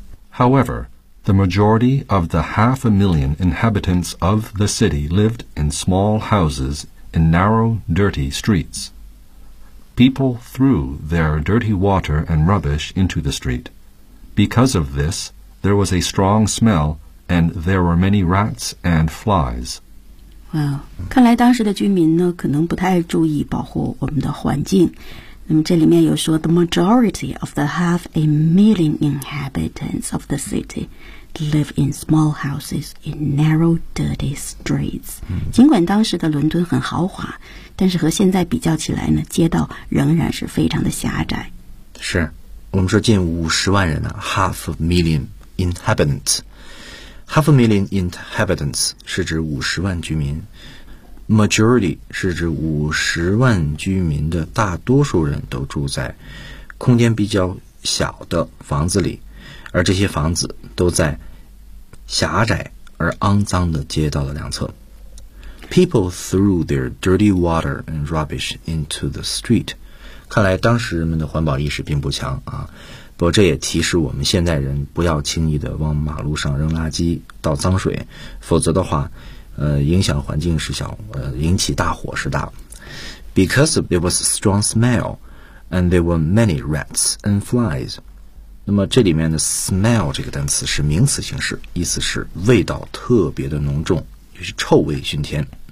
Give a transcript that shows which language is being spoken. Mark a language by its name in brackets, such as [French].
[English] However, the majority of the 500,000 inhabitants of the city lived in small houses in narrow, dirty streets. People threw their dirty water and rubbish into the street. Because of this, there was a strong smell and there were many rats and flies. [Chinese] Wow, 看来当时的居民呢，可能不太注意保护我们的环境。那么这里面有说 [English] the majority of the 500,000 inhabitants of the city live in small houses in narrow, dirty streets.、嗯、 [Chinese] 尽管当时的伦敦很豪华，但是和现在比较起来呢，街道仍然是非常的狭窄。是，我们说近500,000人呢、啊、， [English] half a million inhabitants， [Chinese] half a million inhabitants 是指500,000居民。 Majority 是指500,000居民的大多数人都住在空间比较小的房子里，而这些房子都在狭窄而肮脏的街道的两侧。 [English] People threw their dirty water and rubbish into the street. [Chinese] 看来当时人们的环保意识并不强啊，不过这也提示我们现代人不要轻易的往马路上扔垃圾、倒脏水，否则的话影响环境是小，引起大火是大。 [English] Because there was a strong smell, and there were many rats and flies. [Chinese] 那么这里面的 smell 这个单词是名词形式，意思是味道特别的浓重，就是臭味熏天。